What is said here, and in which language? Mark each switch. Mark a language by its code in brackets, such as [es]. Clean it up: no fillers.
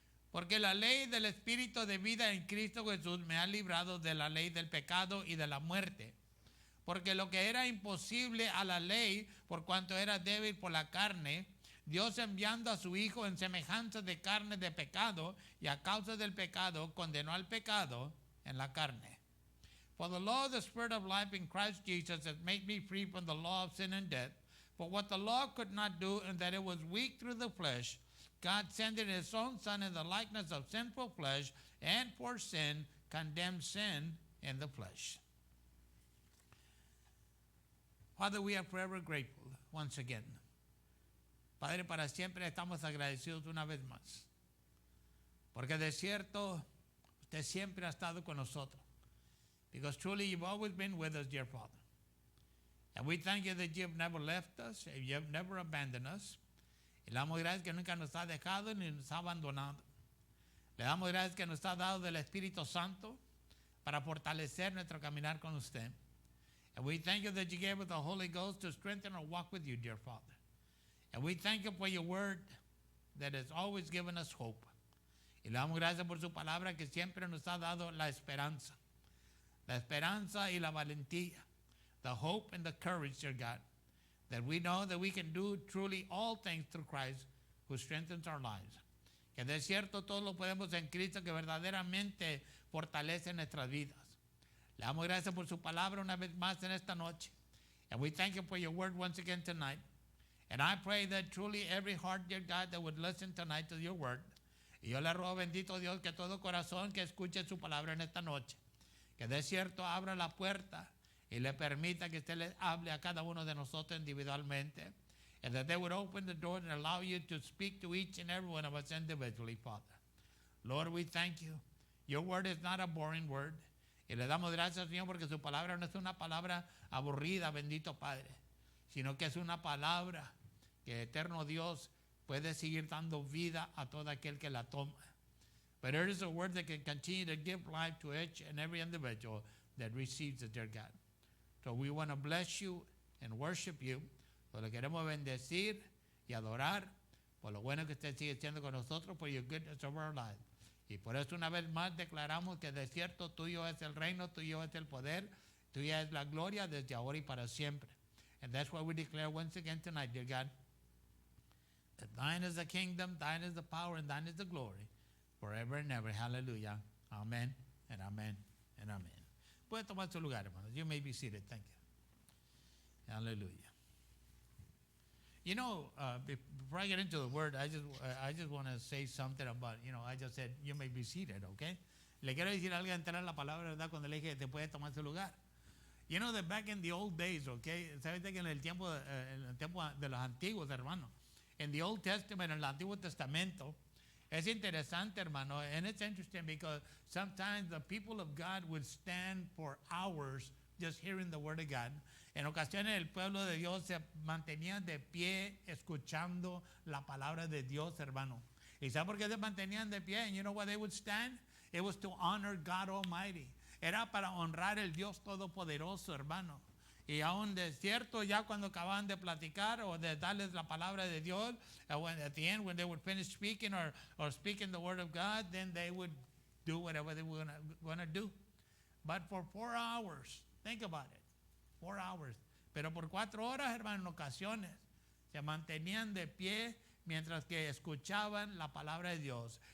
[es] Porque la ley del Espíritu de vida en Cristo Jesús me ha librado de la ley del pecado y de la muerte. Porque lo que era imposible a la ley, por cuanto era débil por la carne, Dios enviando a su Hijo en semejanza de carne de pecado, y a causa del pecado condenó al pecado en la carne. [en] For the law of the Spirit of life in Christ Jesus has made me free from the law of sin and death. For what the law could not do, in that it was weak through the flesh, God sending his own Son in the likeness of sinful flesh, and for sin condemned sin in the flesh. Father, we are forever grateful once again. [es] Padre, para siempre estamos agradecidos una vez más. Porque de cierto, usted siempre ha estado con nosotros. [en] Because truly you've always been with us, dear Father. And we thank you that you've never left us, you have never abandoned us. [es] Y le damos gracias que nunca nos ha dejado ni nos ha abandonado. Le damos gracias que nos ha dado del Espíritu Santo para fortalecer nuestro caminar con usted. [en] And we thank you that you gave us the Holy Ghost to strengthen our walk with you, dear Father. And we thank you for your word that has always given us hope. [es] Y le damos gracias por su palabra que siempre nos ha dado la esperanza. La esperanza y la valentía. [en] The hope and the courage, dear God. That we know that we can do truly all things through Christ who strengthens our lives. [es] Que de cierto todo lo podemos en Cristo que verdaderamente fortalece nuestras vidas. Le damos gracias por su palabra una vez más en esta noche. [en] And we thank you for your word once again tonight. And I pray that truly every heart, dear God, that would listen tonight to your word. [es] Y yo le ruego, bendito Dios, que todo corazón que escuche su palabra en esta noche, que de cierto abra la puerta y le permita que usted le hable a cada uno de nosotros individualmente. [en] And that they would open the door and allow you to speak to each and every one of us individually, Father. Lord, we thank you. Your word is not a boring word. [es] Y le damos gracias, Señor, porque su palabra no es una palabra aburrida, bendito Padre, sino que es una palabra que eterno Dios puede seguir dando vida a todo aquel que la toma. [en] But it is a word that can continue to give life to each and every individual that receives it, dear God. So we want to bless you and worship you. [es] So le queremos bendecir y adorar por lo bueno que usted sigue siendo con nosotros, por [en] your goodness of our lives. [es] Y por eso una vez más declaramos que de cierto tuyo es el reino, tuyo es el poder, tuya es la gloria desde ahora y para siempre. [en] And that's why we declare once again tonight, dear God, that thine is the kingdom, thine is the power, and thine is the glory, forever and ever. Hallelujah. Amen and amen and amen. [es] Puede tomar su lugar, hermanos. [en] You may be seated. Thank you. Hallelujah. You know, before I get into the word, I just want to say something about, I just said, you may be seated, okay? [es] Le quiero decir algo antes de la palabra, ¿verdad? Cuando le dije, te puede tomar su lugar. [en] You know that back in the old days, okay? [es] ¿Sabes que en el tiempo de los antiguos, hermano? [en] In the Old Testament, [es] en el Antiguo Testamento, es interesante, hermano, [en] and it's interesting because sometimes the people of God would stand for hours just hearing the word of God. [es] En ocasiones el pueblo de Dios se mantenía de pie escuchando la palabra de Dios, hermano. ¿Y sabe por qué se mantenían de pie? [en] And you know why they would stand? It was to honor God Almighty. [es] Era para honrar el Dios Todopoderoso, hermano. Y aún de cierto, ya cuando acababan de platicar o de darles la palabra de Dios, [en] at the end, when they would finish speaking or speaking the word of God, then they would do whatever they were going to do. But for 4 hours, think about it, 4 hours. [es] Pero por 4 horas, hermano, en ocasiones, se mantenían de pie mientras que escuchaban la palabra de Dios.